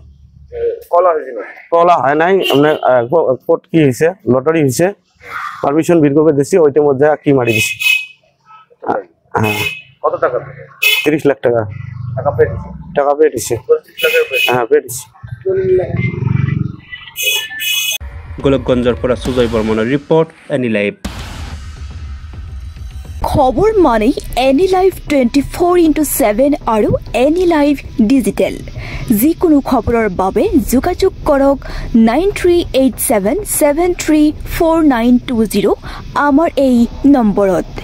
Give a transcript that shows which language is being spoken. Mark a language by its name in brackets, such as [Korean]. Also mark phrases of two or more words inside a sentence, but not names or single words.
[Bangla] কলা হয় নাই, কোর্ট কি হয়েছে, লটারি হয়েছে, পারমিশন বের করে দিছি, ওইটার মধ্যে কি মারি দিছি। হ্যাঁ, কত টাকা? 30 লাখ টাকা টাকা পেয়ে দিছে। হ্যাঁ, পেয়ে দিছি। [Assamese] গোলকগঞ্জৰ পৰা সুজয় বৰ্মনৰ ৰিপৰ্ট, এনি লাইভ। খবৰ মানে এনি লাইভ 24/7 আৰু এনি লাইভ ডিজিটেল। যিকোনো খবৰৰ বাবে যোগাযোগ কৰক 9387734920 আমাৰ এই নম্বৰত।